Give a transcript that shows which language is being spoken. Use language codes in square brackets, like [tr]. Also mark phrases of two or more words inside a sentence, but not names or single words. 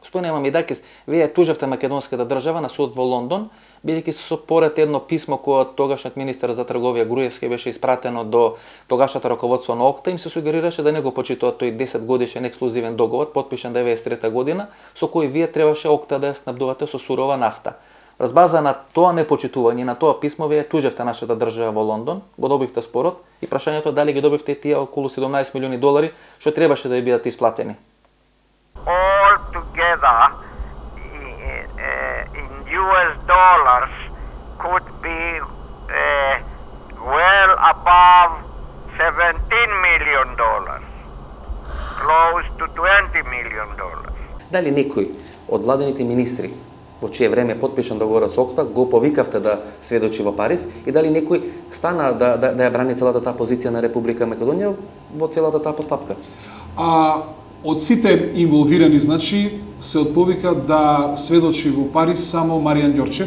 [mk] Господине Мамидакис, вие тужевте македонската држава на суд во Лондон, бидејќи со поред едно писмо кое тогашниот министер за трговија Груевски беше испратено до тогашното раководство на ОКТА, им се сугерираше да не го почитуваат тој 10 годишен ексклузивен договор, подпишан 93 година, со кој вие требаше ОКТА да ја снабдувате со сурова нафта. Врз база на тоа непочитување, на тоа писмо, вие тужевте нашата држава во Лондон, го добивте спорот и прашањето дали ги добивте тие околу 17 милиони долари, што требаше да ја бидат исплатени. [en] All together in US dollars could be well above $17 million, close to $20 million. [mk] Дали некој од владените министри во чие време подпишан договорот со ОКТА го повикавте да сведочи во Париз и дали некој стана да ја брани целата таа позиција на Република Македонија во целата таа постапка? Од сите инволвирани, значи, се отповика да сведочи во Париз само Маријан Ѓорчев,